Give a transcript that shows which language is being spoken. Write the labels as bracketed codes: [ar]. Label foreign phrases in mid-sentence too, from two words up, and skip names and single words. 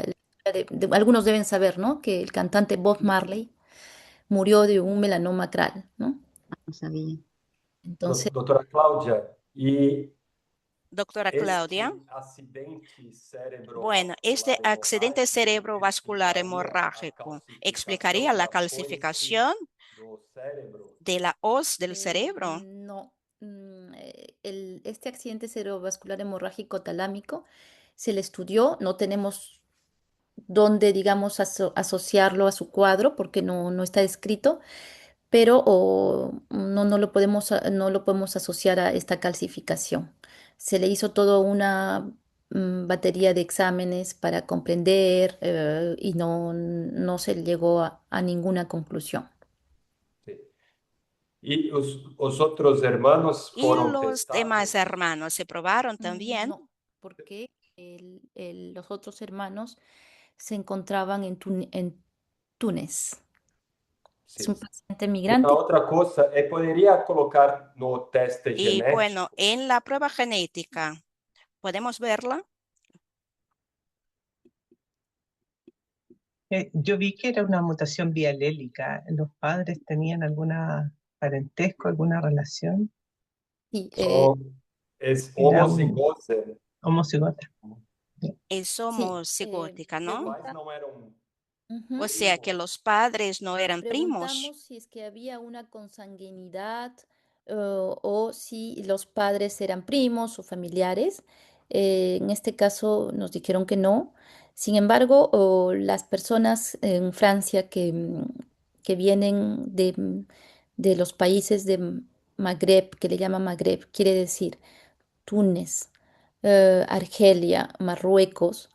[es] la historia algunos deben saber, ¿no? Que el cantante Bob Marley murió de un melanoma acral, ¿no? no sabía. Entonces, [pt] Doutora Cláudia, e [es] Doctora Claudia. [pt] este acidente [es] Bueno, este [pt] cerebrovascular [es] accidente [pt] hemorrágico [es] cerebrovascular [pt] explicaria a [es] hemorrágico explicaría [pt] calcificação [es] la [pt] da foice [es] calcificación [pt] do cérebro? [es] de la hoz del cerebro. no, este accidente cerebrovascular hemorrágico talámico se le estudió, no tenemos dónde, digamos, asociarlo a su cuadro porque no está descrito, pero no lo podemos asociar a esta calcificación. Se le hizo toda una batería de exámenes para comprender y no se llegó a ninguna conclusión. [pt] Sim. E os outros hermanos [es] Y [pt] foram [es] los demás [pt] testados? [es] hermanos se probaron también. No, porque los otros hermanos se encontraban en Túnez. Es [pt] Sim. [es] un paciente [pt] E a [es] migrante. [pt] outra coisa é poderia colocar no teste [es] Y bueno, [pt] genético? [es] en la prueba genética, ¿podemos verla? Yo vi que era una mutación bialélica. ¿Los padres tenían alguna parentesco, alguna relación? Y, Es Era un [pt] homocigose. [es] homocigota. Es sí, homocigótica, [pt] Os [es] ¿no? [pt] pais não eram [es] O Ujú. sea que los padres no eran primos. Preguntamos si es que había una consanguinidad o si los padres eran primos o familiares. En este caso nos dijeron que no. Sin embargo, las personas en Francia que vienen de los países de Magreb, que le llaman Magreb, quiere decir Túnez, Argelia, Marruecos.